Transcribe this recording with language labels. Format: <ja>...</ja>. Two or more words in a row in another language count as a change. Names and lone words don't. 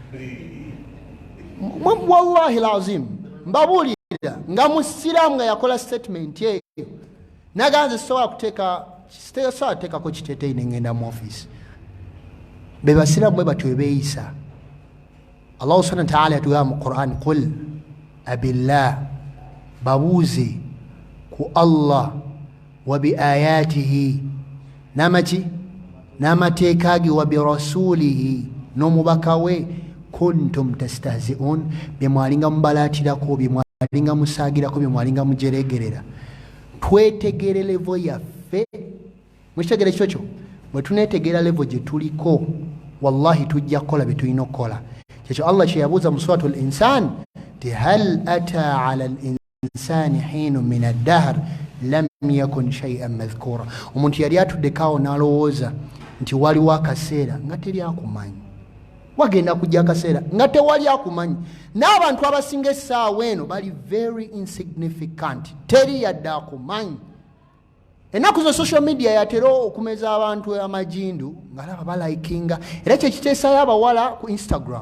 <lg>Wallahi lazim mbabuulira nga musiraamu nga yakola statement eyo naganze sobola kuteekako kiteeteeyi ne ngenda mu office. Be basiraamu bwe batyo beeyisa. Allah</lg> <ar>سبحانه وتعالى</ar> <lg>yatugamba mu Qur'an,</lg> <ar>قل أبالله,</ar> <lg>babuuze ku Allah</lg> <ar>وبآياته</ar> <lg>namaki n'amateeka ge</lg> <ar>وبرسوله</ar> <lg>n'omubaka we</lg> <ar>كنتم تستهزئون,</ar> <lg>bye mwalinga mubalaatirako, bye mwalinga musaagirako, bye mwalinga mujeregerera. Twetegere levo yaffe. Mukitegere ekyo kyo? Bwe tuneetegeera levo gye tuliko wallahi tujja kukola bye tulina okukola. Kyekyo Allah kye yabuuza mu</lg> <ar>سورة الإنسان تي هل أتى على الإنسان حين من الدهر لم يكن شيئا مذكورا.</ar> <lg>Omuntu yali atuddekaawo n'alowooza nti waliwo akaseera nga teri akumanyi. Wagenda kujja akaseera nga tewali akumanyi. N'abantu abasinga essaawa eno bali</lg> <en>very insignificant,</en> <lg>teri yadde akumanyi. Ennaku zo</lg> <en>social media</en> <lg>yatera okumeza abantu amajindu ng'alaba balayikinga, era kye kiteesayo abawala ku Instagram.</lg>